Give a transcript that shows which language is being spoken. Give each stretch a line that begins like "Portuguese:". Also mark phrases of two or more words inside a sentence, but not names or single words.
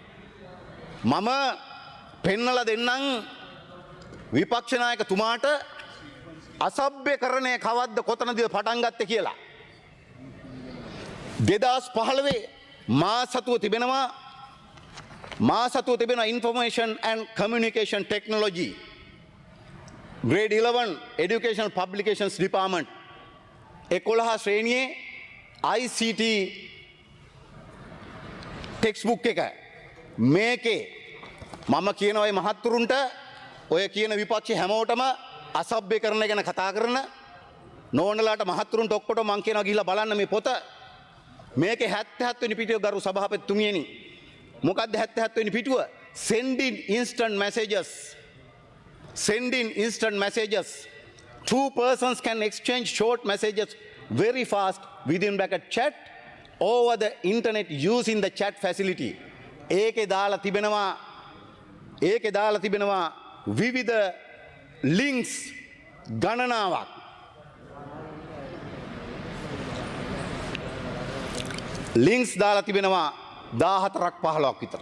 Sinhala: මම පෙන්නලා දෙන්නම් විපක්ෂ නායකතුමාට අසභ්‍යකරණය කවද්ද කොතනද පටන් ගත්තේ කියලා.
English: 2015
Sinhala: මා සතුව තිබෙනවා
English: information and communication technology grade 11 educational publications department 11 ශ්‍රේණියේ ICT
Sinhala: textbook එක මේකේ මම කියනවා මේ මහත්තුරුන්ට ඔය කියන විපක්ෂ හැමෝටම අසභ්‍යකරණ ගැන කතා කරන නෝනලාට මහත්තුරුන්ට ඔක්කොටම මං කියනවා ගිහිල්ලා බලන්න මේ පොත. මේකේ 77 වෙනි පිටුව ගරු සභාපතිතුමියනි. මොකක්ද 77 වෙනි පිටුව?
English: sending instant messages. Two persons can exchange short messages very fast within bracket chat over the internet using the chat facility.
Sinhala: ඒකේ දාලා තිබෙනවා විවිධ links ගණනාවක්. links දාලා තිබෙනවා 14ක් 15ක් විතර.